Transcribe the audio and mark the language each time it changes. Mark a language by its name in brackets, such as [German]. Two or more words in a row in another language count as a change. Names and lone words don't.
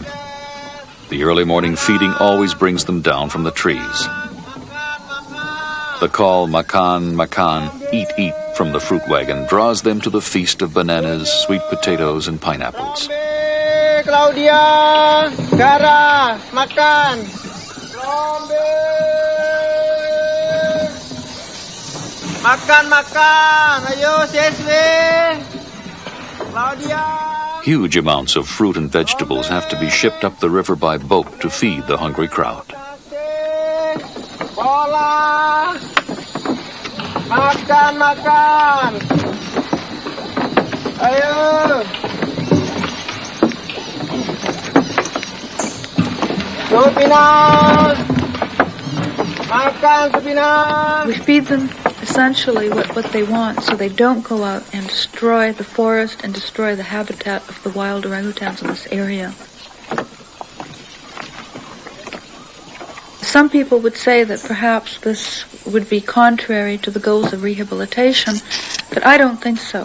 [English] The early morning feeding always brings them down from the trees. The call, [Indonesian] makan, makan, [English] eat, eat, from the fruit wagon draws them to the feast of bananas, sweet potatoes, and pineapples. Claudia, [Indonesian] Gara, makan. Makan, makan. Ayo, seswe. [English] Huge amounts of fruit and vegetables have to be shipped up the river by boat to feed the hungry crowd. [Indonesian] Bola. Makan, makan. Ayo. Supinang. Makan, supinang. [English] We feed them essentially what they want, so they don't go out and destroy the forest and destroy the habitat of the wild orangutans in this area. Some people would say that perhaps this would be contrary to the goals of rehabilitation, but I don't think so.